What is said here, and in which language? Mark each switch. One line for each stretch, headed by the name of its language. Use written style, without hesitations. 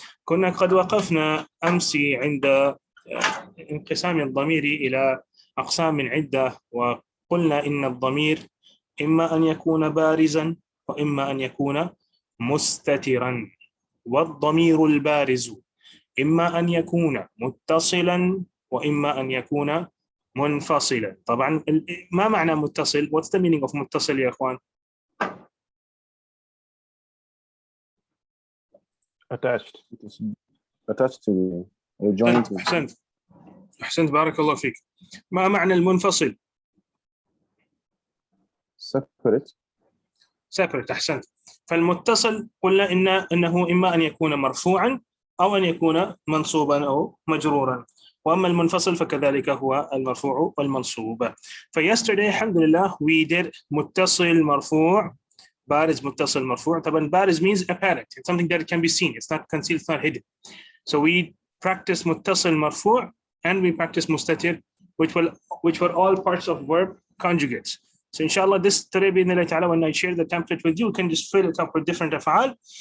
Arabic: كنا قد وقفنا أمس عند انقسام الضمير إلى أقسام عدة، وقلنا إن الضمير إما أن يكون بارزا وإما أن يكون مستترا. والضمير البارز إما أن يكون متصلا وإما أن يكون منفصلا.
English: طبعا
Arabic: ما معنى متصل؟
English: What's the meaning of متصل يا إخوان؟ attached to or joined to.
Arabic: أحسنت بارك الله فيك. ما معنى المنفصل؟
English: separate.
Arabic: أحسنت. فالمتصل قلنا إنه إما أن يكون مرفوعا أو أن يكون منصوبا أو مجرورا، وأما المنفصل فكذلك هو المرفوع والمنصوب.
English: yesterday الحمد لله we did متصل مرفوع بارز متصل مرفوع. طبعا بارز means apparent, it's something that can be seen, it's not concealed, it's not hidden. So we practice متصل مرفوع and we practice مستتر, which were all parts of verb conjugates. So inshallah this today
Arabic: بإذن الله تعالى,
English: when I share the template with you, you can just fill it up with different أفعال.